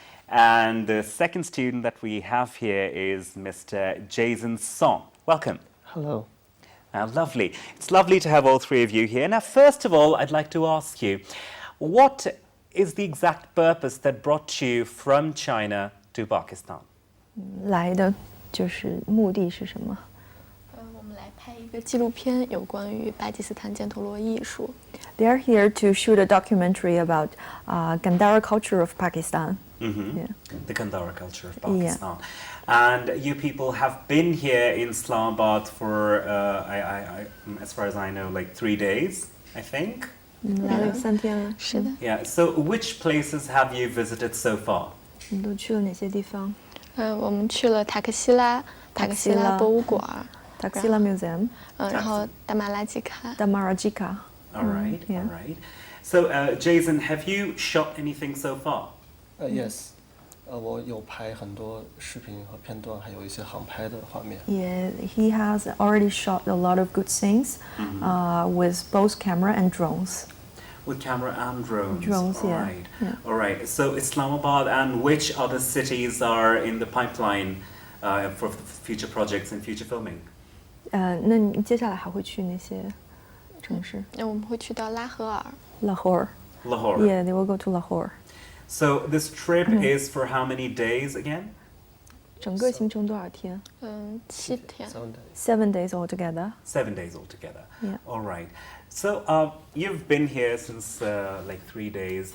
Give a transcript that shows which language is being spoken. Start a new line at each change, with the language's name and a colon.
English: And the second student that we have here is Mr. Jason Song. Welcome. Hello. Lovely. It's lovely to have all three of you here. Now, first of all, I'd like to ask you, what is the exact purpose that brought you from China to Pakistan?
Chinese: 来的就是目的是什么？我们来拍一个纪录片，有关于巴基斯坦犍陀罗艺术。
English: They are here to shoot a documentary about Gandhara culture of Pakistan. Yeah. The Gandhara culture of Pakistan. And you people have been here in Islamabad for, as far as I know, like 3 days, I think.
Chinese: 来了3天了。是的。
English: Yeah. So which places have you visited so far?
Chinese: 你都去了哪些地方我们去了塔克西拉博物馆，
English: ？Taxila Museum,
Chinese: 然后达马拉吉卡。
English: Damarajika. All right. yeah. All right. So, Jason, have you shot anything so far? Yes.
Chinese: 我有拍很多视频和片段，还有一些航拍的画面。
English: Yeah, he has already shot a lot of good scenes with both camera and drones. With camera and drones. Drones, All yeah. right. Yeah. All right. So Islamabad and which other cities are in the pipeline for future projects and future filming?
Chinese: 那你接下来还会去哪些城市我们会去到拉合尔，
English: ？Lahore. Lahore. Yeah, they will go to Lahore. So this trip is for how many days again?
Chinese: 整个行程多少天 7天。
English: ？7 days altogether. 7 days altogether. Yeah. All right. So you've been here since like 3 days.